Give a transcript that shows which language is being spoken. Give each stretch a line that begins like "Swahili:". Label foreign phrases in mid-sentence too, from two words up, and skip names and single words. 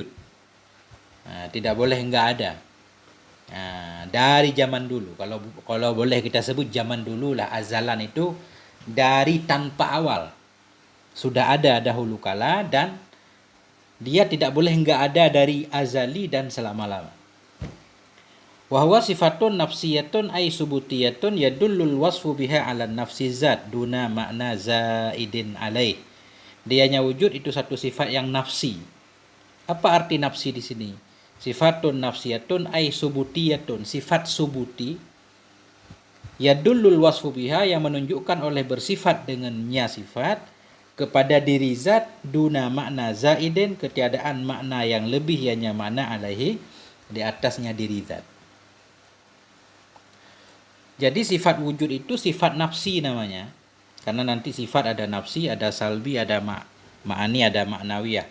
Indonesian: Tidak boleh enggak ada. Dari zaman dulu, kalau boleh kita sebut zaman dulu lah, azalan itu dari tanpa awal sudah ada dahulu kala, dan dia tidak boleh enggak ada dari azali dan selama-lama.
Arabic: وهو صفة نفسية أي ثبوتية يدل الوصف بها على نفس الذات دون معنى زائد عليه.
Indonesian: Dianya wujud itu satu sifat yang nafsi. Apa arti nafsi di sini?
Arabic: صفة نفسية أي ثبوتية,
Indonesian: sifat subuti,
Arabic: يدل الوصف بها
Indonesian: yang menunjukkan oleh bersifat dengannya sifat kepada diri zat
Arabic: دون معنى زائد,
Indonesian: ketiadaan makna yang lebih ianya makna alaihi, di atasnya diri zat. Jadi sifat wujud itu sifat nafsi namanya, karena nanti sifat ada nafsi, ada salbi, ada ma'ani, ada maknawiyah.